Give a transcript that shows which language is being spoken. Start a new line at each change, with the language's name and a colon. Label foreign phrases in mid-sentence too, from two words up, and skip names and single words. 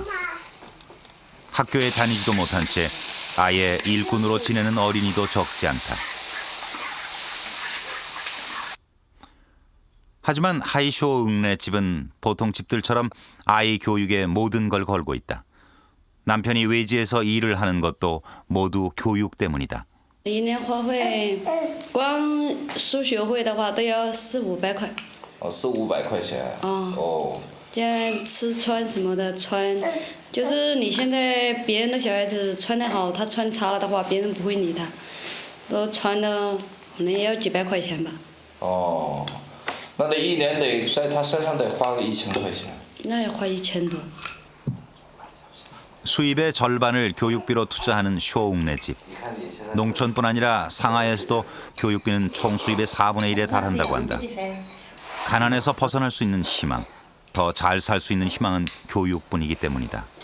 Korean: 학교에 다니지도 못한 채 아예 일꾼으로 지내는 어린이도 적지 않다. 하지만 하이쇼 웅네 집은 보통 집들처럼 아이 교육에 모든 걸 걸고 있다. 남편이 외지에서 일을 하는 것도 모두 교육 때문이다.
Chinese: 一年花费，光数学会的话都要400-500块。哦，400-500块钱。哦。像吃穿什么的穿，就是你现在别人的小孩子穿得好，他穿差了的话，别人不会理他，都穿的可能也要几百块钱吧。哦，那得一年得在他身上得花个1000块钱。那要花1000多。
Korean: 수입의 절반을 교육비로 투자하는 쇼웅네 집. 농촌뿐 아니라 상하이에서도 교육비는 총 수입의 4분의 1에 달한다고 한다. 가난에서 벗어날 수 있는 희망, 더 잘 살 수 있는 희망은 교육뿐이기 때문이다.